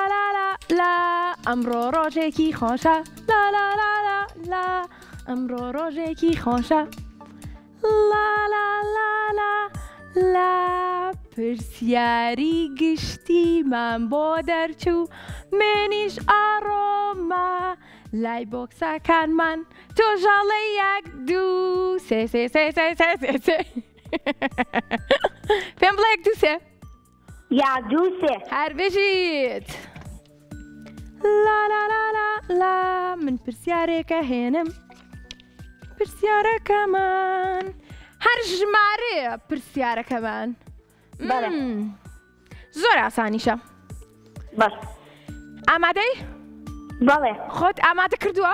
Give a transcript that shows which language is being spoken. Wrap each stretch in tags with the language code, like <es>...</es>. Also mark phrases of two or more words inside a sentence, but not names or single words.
<ckb>لا لا لا ئەمڕۆ ڕۆژێکی خۆشە لا لا لا لا لا ئەمڕۆ ڕۆژێکی خۆشە لا لا لا لا لا پرسیاری گشتیمان بۆ دەرچوو منیش ئاڕۆمە لای بۆکسەکانمان تۆژاڵی یەک دوو سێ سێ سێ سێ سێ سێ سێ پێم بڵێ یەک دوو سێ یا دوو سێ هەر بژیت لا لا لا لا لا من پرسیارێکە هێنم پرسیارەکەمان هەر ژمارەیە پرسیارەکەمان زۆر ئاسانیشە ئامادەی؟ بەڵێ خۆت ئامادە کردووە؟</ckb>